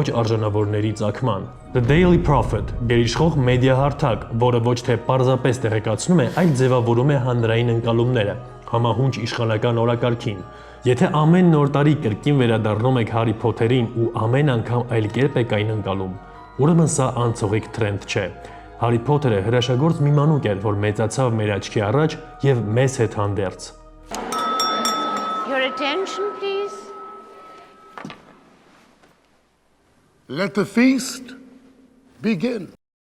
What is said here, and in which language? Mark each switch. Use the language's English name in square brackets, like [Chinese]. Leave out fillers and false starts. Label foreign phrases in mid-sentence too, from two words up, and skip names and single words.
[Armenian] արժանավորների ծագման։ The Daily Prophet գերիշխող մեդիա հարթակ, որը ոչ թե պարզապես տեղեկացնում է, այլ ձևավորում է հանրային ընկալումները, համահունչ իշխանական օրակարգին։ Եթե ամեն նոր տարի կրկին վերադառնում եք Հարի Փոթերին ու ամեն անգամ այլ կերպ եք այն ընկալում, ուրեմն սա անցողիկ թրենդ չէ։ Հարի Փոթերը հրաշագործ մի մանուկ էր, որ մեծացավ մեր աչքի առաջ եւ մեզ հետ հանդերձ։ [English] Your attention, please. Let the feast begin.